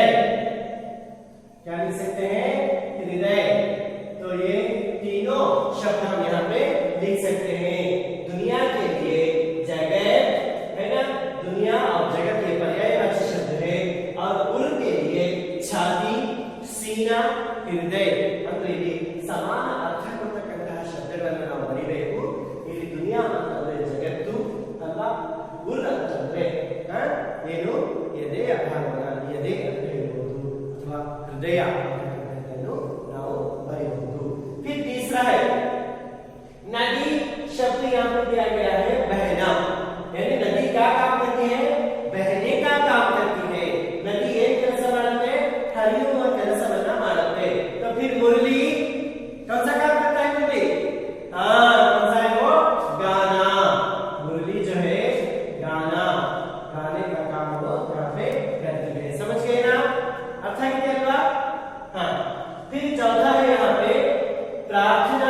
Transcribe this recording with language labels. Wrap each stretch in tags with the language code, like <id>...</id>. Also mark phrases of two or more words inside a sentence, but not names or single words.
<hi>क्या लिख सकते हैं? हृदय। तो ये तीनों शब्द हम यहाँ पे लिख सकते हैं। दुनिया के लिए जगत है ना। दुनिया और जगत ये पर्यायवाची शब्द है और उर के लिए छाती सीना हृदय</hi> <kn>ಅಂದ್ರೆ ಇಲ್ಲಿ ಸಮಾನ ಅರ್ಥ ಕೊಟ್ಟಂತಹ ಶಬ್ದಗಳನ್ನು ನಾವು ಬರಿಬೇಕು। ಇಲ್ಲಿ ದುನಿಯಾ ಅಂತಂದ್ರೆ ಜಗತ್ತು ಅಲ್ಲ ಉರ್ ಅಂತಂದ್ರೆ ಏನು ಎದೆಯ ಭಾಗವನ್ನು ಎದೆ ಅಂತ ಹೇಳ್ಬೋದು ಅಥವಾ ಹೃದಯ ಅಂತಕ್ಕಂಥದ್ದನ್ನು ನಾವು ಬರೆಯಬಹುದು।</kn> <hi>फिर तीसरा है नदी शब्द यहाँ पर दिया गया है बहना यानी नदी क्या काम करती है? बहने का काम करती है। नदी एक</hi> <kn>ಕೆಲಸ ಮಾಡುತ್ತೆ ಹರಿಯುವ ಕೆಲಸವನ್ನ ಮಾಡುತ್ತೆ।</kn> <hi>तो फिर मुरली कौन सा काम करता है? मुरली कौन सा है वो? गाना। मुरली जो है गाना गाने का काम वो यहाँ पे करती है। समझ गए ना? अर्थ है क्या बात? हाँ। फिर चौथा है यहाँ पे प्रार्थना।</hi>